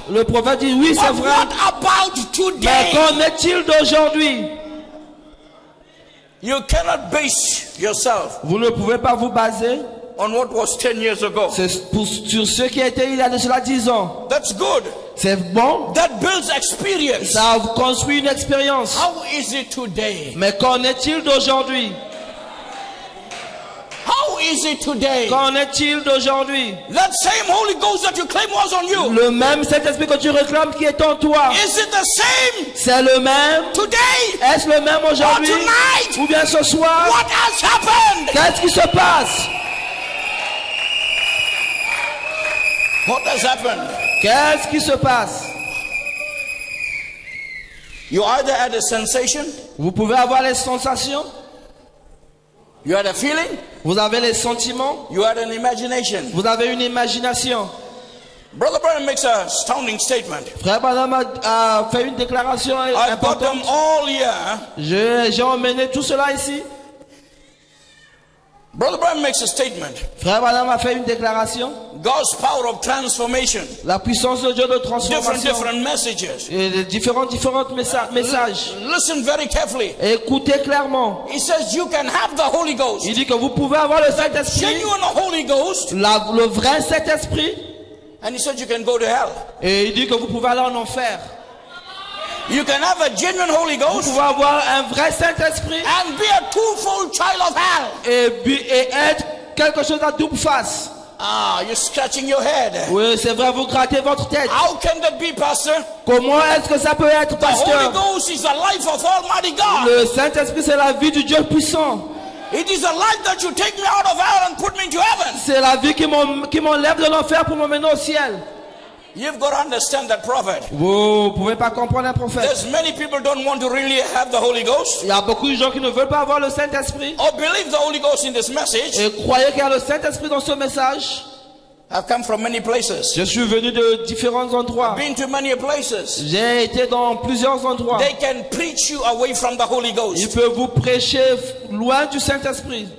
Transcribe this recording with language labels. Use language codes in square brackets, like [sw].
[fr] Le prophète dit, oui, c'est [en] But [fr] vrai. [en] what about [fr] Mais [en] today? [fr] qu'en est-il d'aujourd'hui? [en] You cannot base yourself [fr] Vous ne pouvez pas vous baser [en] on what was 10 years ago. [fr] sur ce qui a été il y a de cela 10 ans. [en] That's good. [fr] C'est bon. [en] That builds experience. [fr] Ça construit une expérience. [en] How is it today? [fr] Mais qu'en est-il d'aujourd'hui? [en] How is it today? [fr] Qu'en est-il d'aujourd'hui? [en] That same Holy Ghost that you claim was on you. [fr] Le même Saint-Esprit que tu réclames qui est en toi. [en] Is it the same [fr] C'est le même. [en] today? [fr] Est-ce le même aujourd'hui? [en] Or tonight? [fr] Ou bien ce soir? [en] What has happened? [fr] Qu'est-ce qui se passe? [en] What has happened? [fr] Qu'est-ce qui se passe? [en] You either had a sensation, [fr] Vous pouvez avoir les sensations, [en] you had a feeling, [fr] vous avez les sentiments, [en] you had an imagination. [fr] vous avez une imagination. [en] Brother Branham makes a astounding statement. [fr] Frère Branham a fait une déclaration [en] I got [fr] importante. [en] them all here. [fr] J'ai emmené tout cela ici. [en] Brother Branham makes a statement. [fr] Frère Branham a fait une déclaration. [en] God's power of transformation. [fr] La puissance de Dieu de transformation. [en] Different messages. [fr] Et de différents messages. [en] Listen very carefully. [fr] Écoutez clairement. [en] He says you can have the Holy Ghost. [fr] Il dit que vous pouvez avoir le Saint-Esprit. [en] Genuine Holy Ghost. [fr] Le vrai Saint-Esprit. [en] And he said you can go to hell. [fr] Et il dit que vous pouvez aller en enfer. [en] You can have a genuine Holy Ghost. [fr] Vous pouvez avoir un vrai Saint-Esprit. [en] And be a twofold child of hell. [fr] Et être quelque chose à double face. [en] Ah, you're scratching your head. [fr] Oui, c'est vrai, vous grattez votre tête. [en] How can that be, Pastor? [fr] Comment est-ce que ça peut être, pasteur? [en] The Holy Ghost is the life of Almighty God. [fr] Le Saint-Esprit, c'est la vie du Dieu puissant. [en] It is a life that you take me out of hell and put me into heaven. [fr] C'est la vie qui m'enlève de l'enfer pour m'emmener au ciel. [en] You've got to understand that prophet. [fr] Vous pouvez pas comprendre un prophète. [en] There's many people don't want to really have the Holy Ghost. [fr] Il y a beaucoup de gens qui ne veulent pas avoir le Saint-Esprit. [en] Or believe the Holy Ghost in this message. [fr] Et croyez qu'il y a le Saint-Esprit dans ce message. [en] I've come from many places. [fr] Je suis venu de différents endroits. [en] Been to many places. [fr] J'ai été dans plusieurs endroits. [en] They can preach you away from the Holy Ghost. [fr] Ils peuvent vous prêcher loin du Saint-Esprit.